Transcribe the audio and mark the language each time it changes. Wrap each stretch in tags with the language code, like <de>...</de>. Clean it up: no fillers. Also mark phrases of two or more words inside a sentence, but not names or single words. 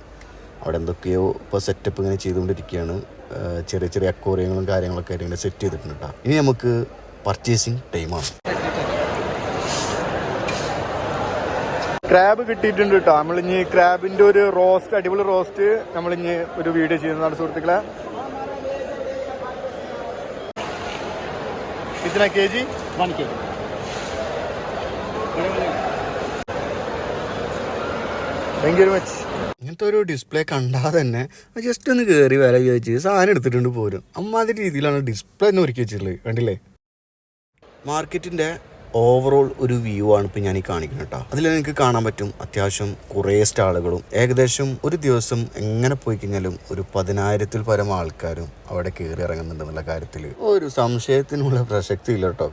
<ml>അവിടെ എന്തൊക്കെയോ ഇപ്പോൾ സെറ്റപ്പ് ഇങ്ങനെ ചെയ്തുകൊണ്ടിരിക്കുകയാണ്. ചെറിയ ചെറിയ അക്വേറിയങ്ങളും കാര്യങ്ങളൊക്കെ ആയിട്ട് ഇങ്ങനെ സെറ്റ് ചെയ്തിട്ടുണ്ട് കേട്ടോ. ഇനി നമുക്ക് പർച്ചേസിങ് ടൈമാണ്. ക്രാബ് കിട്ടിയിട്ടുണ്ട് കേട്ടോ. നമ്മളിഞ്ഞ് ക്രാബിൻ്റെ ഒരു റോസ്റ്റ്, അടിപൊളി റോസ്റ്റ് നമ്മളിഞ്ഞ് ഒരു വീഡിയോ ചെയ്യുന്നതാണ് സുഹൃത്തുക്കളെ.</ml> <hi>कितना केजी? 1 kg.</hi> <en>thank you very much.</en> <ml>ഇങ്ങനത്തെ ഒരു ഡിസ്പ്ലേ കണ്ടാൽ തന്നെ ജസ്റ്റ് ഒന്ന് കയറി വില ചോദിച്ച് സാധനം എടുത്തിട്ടുണ്ട് പോരും. അമ്മാതിരി രീതിയിലാണ് ഡിസ്പ്ലേ ഒന്ന് ഒരുക്കി വെച്ചിട്ടുള്ളത്. കണ്ടില്ലേ? മാർക്കറ്റിൻ്റെ ഓവറോൾ ഒരു വ്യൂ ആണ് ഇപ്പോൾ ഞാൻ ഈ കാണിക്കുന്നത് കേട്ടോ. അതിൽ നിങ്ങൾക്ക് കാണാൻ പറ്റും അത്യാവശ്യം കുറേ സ്റ്റാളുകളും ഏകദേശം ഒരു ദിവസം എങ്ങനെ പോയി കഴിഞ്ഞാലും ഒരു 10,000-ൽ പരം ആൾക്കാരും അവിടെ കയറി ഇറങ്ങുന്നുണ്ടെന്നുള്ള കാര്യത്തിൽ ഒരു സംശയത്തിനുള്ള പ്രസക്തി ഇല്ല കേട്ടോ.</ml>